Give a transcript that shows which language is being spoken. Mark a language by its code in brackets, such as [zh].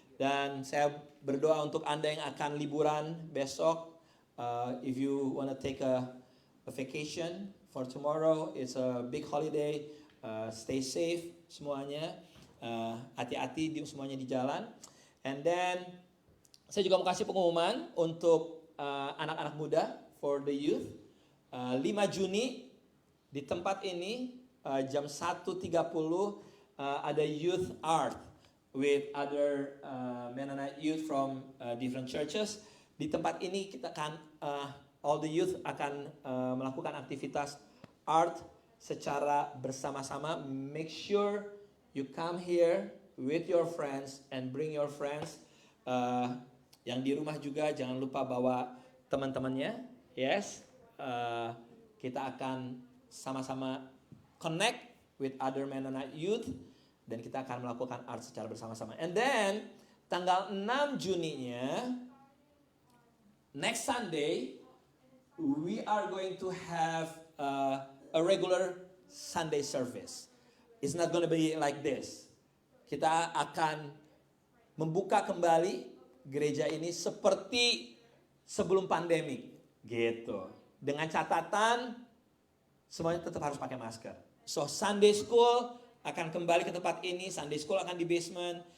[id] Dan saya berdoa untuk Anda yang akan liburan besok. [en] If you wanna take a vacation for tomorrow, it's a big holiday. Stay safe [id] semuanya. Hati-hati semuanya di jalan. [en] And then [id] saya juga mau kasih pengumuman untuk anak-anak muda, [en] for the youth. [id] 5 Juni di tempat ini jam 1.30 ada [en] youth art with other Mennonite youth from different churches. [id] Di tempat ini kita akan [en] all the youth [id] akan melakukan aktivitas art secara bersama-sama. [en] Make sure you come here with your friends and bring your friends. [id] Yang di rumah juga jangan lupa bawa teman-temannya. Yes, kita akan sama-sama [en] connect with other Mennonite youth [id] dan kita akan melakukan art secara bersama-sama. [en] And then [id] tanggal 6 Juninya, [en] next Sunday, we are going to have a regular Sunday service. It's not going to be like this. [id] Kita akan membuka kembali gereja ini seperti sebelum pandemi, gitu. Dengan catatan semuanya tetap harus pakai masker. So Sunday School akan kembali ke tempat ini. Sunday School akan di basement.